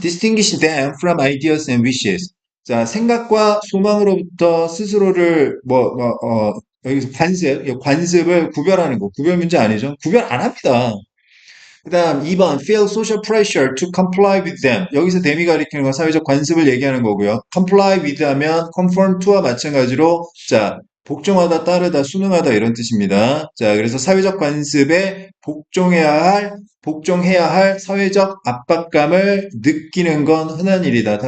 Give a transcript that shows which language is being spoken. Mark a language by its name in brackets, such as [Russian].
[English] Distinguish them from ideas and wishes. [Korean] 자, 생각과 소망으로부터 스스로를, 여기서 관습을 구별하는 거. 구별 문제 아니죠? 구별 안 합니다. 그 다음 2번. [English] Feel social pressure to comply with them. [Korean] 여기서 대미 가리키는 건 사회적 관습을 얘기하는 거고요. comply with 하면 conform to와 마찬가지로, 자, 복종하다, 따르다, 순응하다 이런 뜻입니다. 자, 그래서 사회적 관습에 복종해야 할 사회적 압박감을 느끼는 건 흔한 일이다.